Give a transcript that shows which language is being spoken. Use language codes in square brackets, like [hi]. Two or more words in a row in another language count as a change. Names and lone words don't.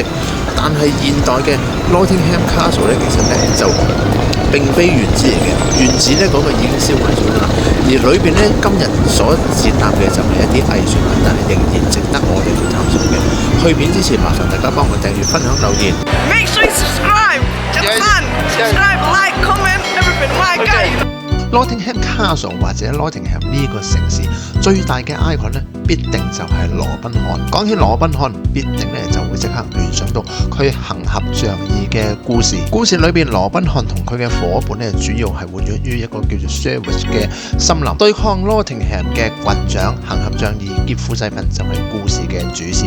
[yue] 但係現代嘅 Nottingham Castle 咧，其實咧就並非原址嚟嘅，原址咧嗰個已經燒毀咗啦。而裏邊咧今日所展覽嘅就係一啲藝術品，但係仍然值得我哋去探索嘅。去片之前，麻煩大家幫我訂閱、分享、留言。 [en] Make sure you subscribe. Just fun. Subscribe, like, comment, everything. My God.Nottingham [yue] Castle 或者 Nottingham 呢個城市最大嘅 icon 咧，必定就係羅賓漢。講起羅賓漢，必定咧就會即刻聯想到佢行俠仗義嘅故事。故事裏邊，羅賓漢同佢嘅伙伴咧，主要係活躍於一個叫做 Sherwood 嘅森林，對抗 Nottingham 嘅郡長，行俠仗義劫富濟貧就係故事嘅主線。